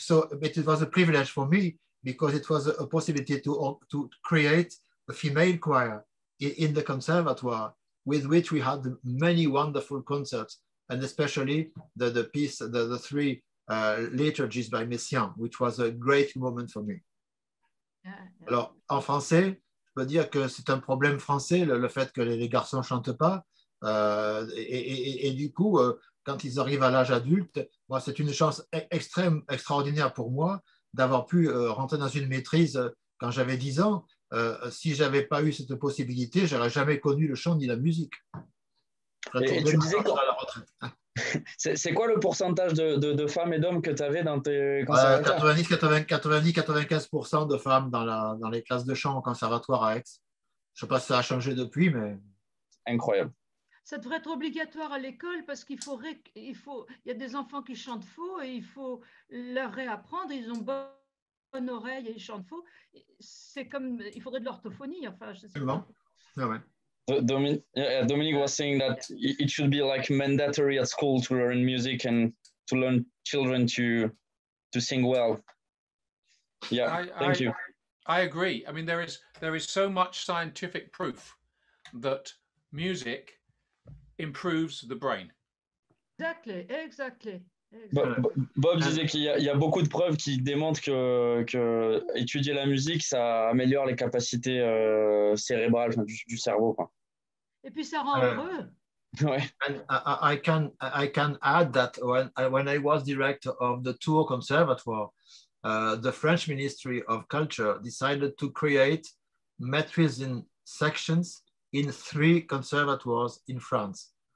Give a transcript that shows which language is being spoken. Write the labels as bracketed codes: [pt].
[en] So, but it was a privilege for me because it was a possibility to create a female choir in the conservatoire, with which we had many wonderful concerts, and especially the piece, the three liturgies by Messiaen, which was a great moment for me. [fr] Alors, en français, je peux dire que c'est un problème français, le fait que les garçons ne chantent pas. Et du coup, quand ils arrivent à l'âge adulte, moi, c'est une chance extraordinaire pour moi d'avoir pu rentrer dans une maîtrise quand j'avais 10 ans. Si je n'avais pas eu cette possibilité, je n'aurais jamais connu le chant ni la musique. Et tu disais quoi? C'est quoi le pourcentage de femmes et d'hommes que tu avais dans tes conservatoires? 90-95% de femmes dans les classes de chant au conservatoire à Aix. Je ne sais pas si ça a changé depuis, mais... Incroyable. Ça devrait être obligatoire à l'école parce il y a des enfants qui chantent faux et il faut leur réapprendre. Ils ont bonne oreille et ils chantent faux. C'est comme, il faudrait de l'orthophonie. Enfin, je sais pas. Ah ouais. [en] Dominic was saying that it should be like mandatory at school to learn music and to learn children to sing well. Yeah, thank you. I agree. I mean, there is so much scientific proof that music improves the brain. Exactly, exactly. [fr] Bob disait qu'il y a beaucoup de preuves qui démontrent que étudier la musique, ça améliore les capacités cérébrales, enfin, du cerveau, quoi. Et puis ça rend heureux. Ouais. [en] And I can add that when I was director of the Tours Conservatoire, the French Ministry of Culture decided to create maîtrise in sections in 3 conservatoires in France.